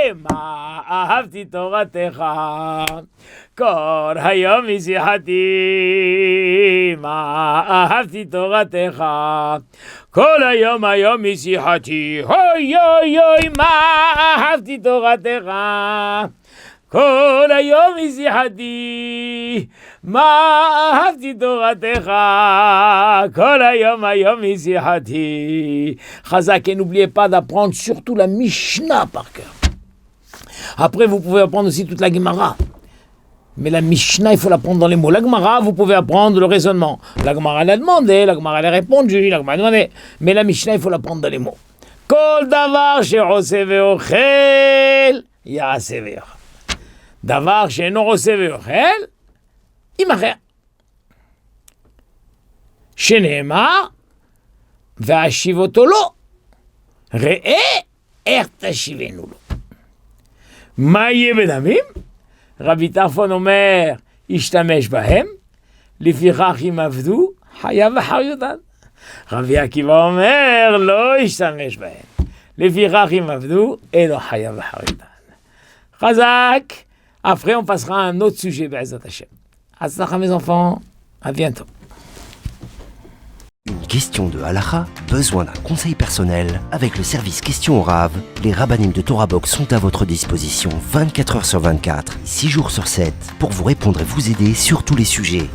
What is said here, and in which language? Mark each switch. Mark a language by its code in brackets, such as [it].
[he] מה אהבתי תורתך כל היום משיחתי מה אהבתי תורתך כל היום משיחתי אוי אוי אוי מה אהבתי תורתך כל היום משיחתי מה אהבתי תורתך כל היום משיחתי. [fr] Chazak, et n'oubliez pas d'apprendre surtout la Mishnah par cœur. Après, vous pouvez apprendre aussi toute la Gemara. Mais la Mishnah, il faut l'apprendre dans les mots. La Gemara, vous pouvez apprendre le raisonnement. La Gemara, elle a demandé, la Gemara, elle a répondu, la Gemara a demandé. Mais la Mishnah, il faut l'apprendre dans les mots. [he] Kol davar she'oseh ve'ochel ya'aseh ve'ochel. Davar she'eno oseh ve'ochel imacher. Shene'emar ve'ashiv oto lo. Re'eh er tashivenu lo. מה יהיה בדמים? רבי טרפון אומר, ישתמש בהם, לפיכך אם עבדו, חייב אחריותן. רבי עקיבא אומר, לא ישתמש בהם, לפיכך אם עבדו, אינו חייב אחריותן. חזק. [fr] Après, on passera à un autre sujet, Be'ezrat Hashem. Hatzlacha, mes enfants, à bientôt. Une question de halakha, besoin d'un conseil personnel? Avec le service Questions au Rav, les rabbanim de Torah Box sont à votre disposition 24 heures sur 24, 6 jours sur 7, pour vous répondre et vous aider sur tous les sujets.